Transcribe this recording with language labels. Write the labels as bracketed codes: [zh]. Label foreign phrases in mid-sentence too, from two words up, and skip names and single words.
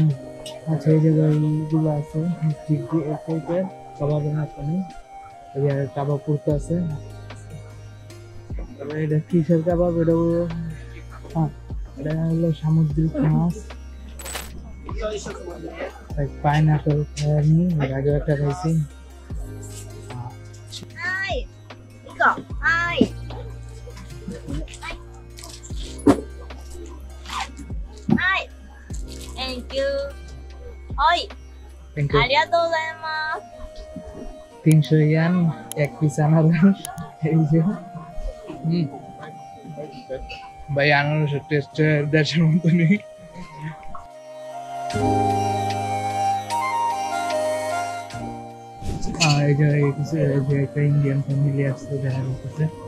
[bn] আচ্ছা, এই জায়গায় এইগুলো আছে কাবাবের মতনই, এই জায়গায় কাবাব করতে আছে। এটা কিসের কাবাব? এটা হলো সামুদ্রিক মাছ, পাইনাপেল খাইনি, এর আগে একটা খাইছি। [en] Thank you. [bn] Oi. [en] Thank you. [ja] ありがとうございます。 [bn] 300 ইয়ান এক পিস আনারস। এই যে ভাই, আনারসের টেস্ট দেশের মতো নেই। এই যে একটা ইন্ডিয়ান ফ্যামিলি আসছে দেখা যাচ্ছে।